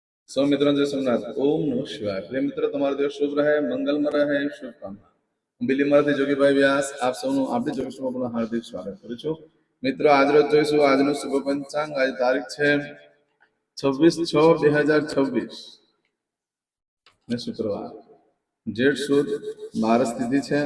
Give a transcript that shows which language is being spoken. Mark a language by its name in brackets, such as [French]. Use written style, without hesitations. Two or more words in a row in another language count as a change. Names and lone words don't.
[Gujarati] સૌ મિત્રો જય સોમનાથ। [Sanskrit] ओम नमः शिवाय। [Gujarati] પ્રિય મિત્ર, તમારો દિવસ શુભ રહે, મંગલમય રહે, શુભકામના। હું બિલીમાંથી જોગીભાઈ વ્યાસ આપ સૌનું આપણી જોગીશમાં પુનઃ હાર્દિક સ્વાગત કરું છું। મિત્રો, આજરોજ જોઈશું આજનું શુભ પંચાંગ। આજે તારીખ છે 26/6/2026 ને શુક્રવાર, જેઠ સુદ 12 તિથિ છે।